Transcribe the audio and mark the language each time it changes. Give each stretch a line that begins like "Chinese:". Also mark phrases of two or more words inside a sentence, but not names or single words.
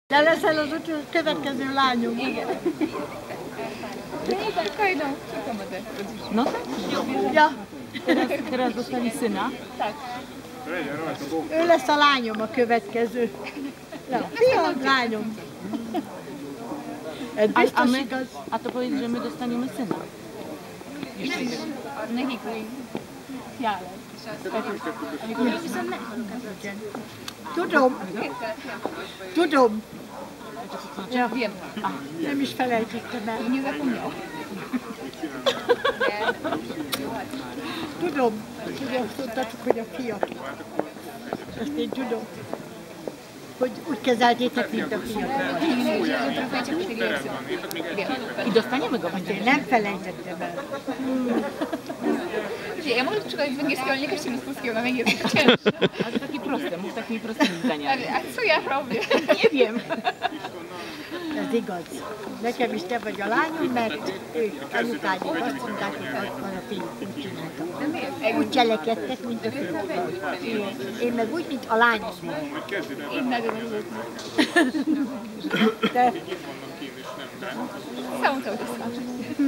Hungarian: De leszel az következő lányom. Igen.
Polish: Nie, tak, kajdą. Co to No tak. Ja, Teraz dostali syna. Tak.
Hungarian: ő lesz a lányom a következő. Ja, fiam, lányom. Ez biztos igaz.
Polish: A to powiedz, że my dostaniemy syna.
Hungarian: Nekik jár. Tudom. Tudom. Ja,
Polish: Wiem.
Hungarian: nem is felejtettem el.
Polish: Nie zapomniał.
Hungarian: Tudom, hogy azt mondtátok, hogy a fiak. Ezt én tudom. Hogy úgy kezeltétek, mint a fiak.
Polish: I dostaniemy go.
Hungarian: Én nem felejtettem el.
Polish: Ja mogę przeczytać z angielskiego, ale nie każdy z polskiego na angielski. To cięższe. Ale takie proste, mów takimi prostymi zdaniami. A co ja robię? Nie wiem.
Hungarian: Ez igaz. Nekem is te vagy a lányom, mert ők, anyukádik azt mondták, hogy az van a fiúk, úgy csináltak. Úgy cselekedtek, mint a fiúk. Én meg úgy, mint a lányom. Én nagyon örülök. De
Polish: Całą cały czas.